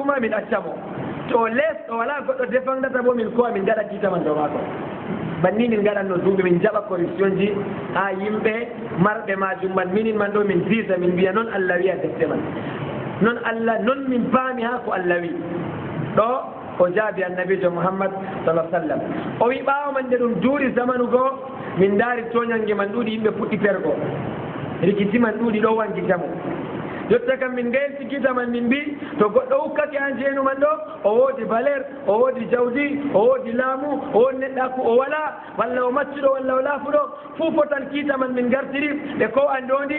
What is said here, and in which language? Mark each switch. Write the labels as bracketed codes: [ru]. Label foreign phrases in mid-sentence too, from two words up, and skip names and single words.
[ff] ma min accamo to les o wala goɗɗo defandata bo min kowa min gaɗa kiitaman dow maako banni min gaɗanno duuɓi min jaɓa corruption ji ha yimɓe marɓe majum man minin man ɗo min visa min mbiya noon Allah wiya defte man noon Allah noon min paami ha ko Allah wi ɗo o jaabi annabijo Muhammad [ar] صلى الله عليه وسلم [ff] o wi ɓaawo man nde ɗum duuri zamanu goo min daari toñange man ɗuuɗi yimɓe puɗɗi pergo rikiti man ɗuuɗi ɗo wangitamo jotta kam min gaynti kita man min mbi to goɗɗo hukkake an jeenu man ɗo o woodi valeur o woodi jawdi o woodi laamu o woni neɗɗaku o wala walla o maccuɗo walla o laafuɗo fuu fotan kiita man min gartiri ɓe ko a ndondi